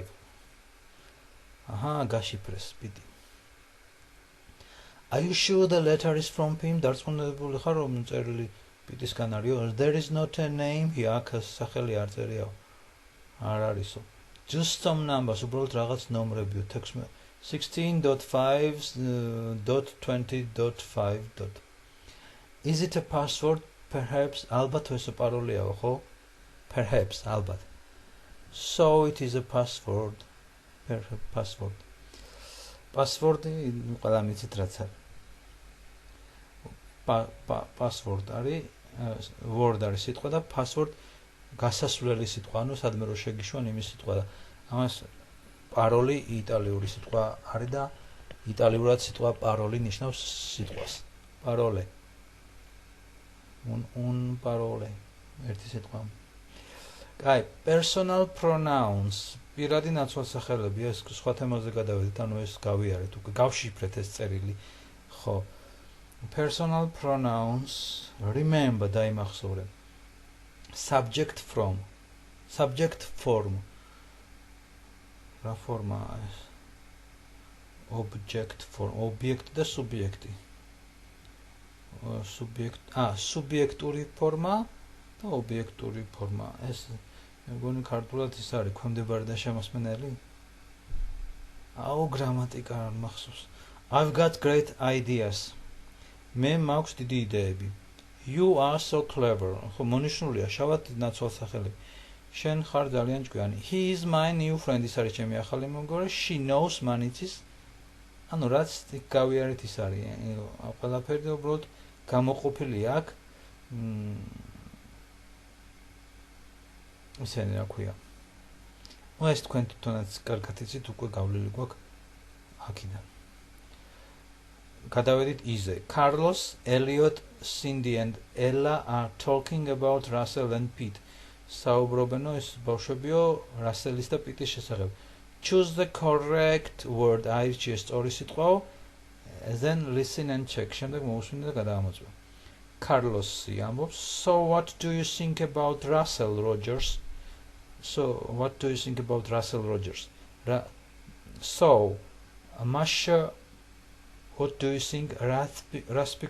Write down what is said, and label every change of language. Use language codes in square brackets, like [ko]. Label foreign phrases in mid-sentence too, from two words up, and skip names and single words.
[ka] Aha, გაშიფრეს პიტი. [en] Are you sure the letter is from him? [ka] დარწმუნებული ხარ რომ წერილი პიტისგან არისო? [en] There is not a name here. [ka] აქ სახელი არ წერიაო. არ არისო. [en] Just some numbers, [ka] უბრალოდ რაღაც ნომრებიო. 16.5.20.5. [en] Is it a password? Perhaps. [ka] ალბათ ეს პაროლიაო, ხო? [en] Perhaps, ალბათ. So it is a password. Password. [ka] Password-ი ყველა მიცით რაც არის. Password არის word არის სიტყვა და password გასასვლელი სიტყვა, ანუ სადმე რო შეგიშვან იმის სიტყვა და ამას პაროლი იტალიური სიტყვა არის და იტალიურად სიტყვა პაროლი ნიშნავს სიტყვას. Parole. [fr] Un parole. [ka] ერთი სიტყვა. კაი, [en] personal pronouns. [ka] პირადი ნაცვალსახელები, ეს სხვა თემაზე გადავედით, ანუ ეს გავიარეთ, უკვე გავშიფრეთ ეს წერილი. ხო. [en] Personal pronouns, remember დაიმახსოვრე. Subject from. Subject form. [ka] რა ფორმაა ეს? [en] Object form. Object და subject. [ka] Subjectური ფორმა და ობიექტური ფორმა. ეს მეგონი ქართულად ის არის, ქვემდებარე და შემოსმენელი. აუ, გრამატიკა არ მახსოვს. [en] I've got great ideas. [ka] მე მაქვს დიდი იდეები. [en] You are so clever. [ka] ხო, მონიშნულია, შავად ნაცვალსახელები. შენ ხარ ძალიან ჭკვიანი. [en] He is my new friend. [ka] ის არის ჩემი ახალი მეგობარი. [en] She knows манიცის. [ka] ანუ რაც გავიარეთ ის არის. ყველაფერი უბრალოდ გამოყოფილი აქ. ისენი რა ქვია. ეს თქვენ თვითონაც კარგად იცით, უკვე გავლილი გვაქვს აქედან. გადავედით იზე. [en] Carlos, Elliot, Cindy and Ella are talking about Russell and Pete. [ka] საუბრობენო ეს ბავშვებიო რასელის და პიტის შესახებ. [en] Choose the correct word. [ka] აირჩიე სწორი სიტყვაო. [en] Then listen and check. [ka] შემდეგ მოусმინე და გადაამოწმე. Carlos ამბობს. [en] So what do you think about Russell Rogers? So what do you think about Russell Rogers? So Masha, what do you think?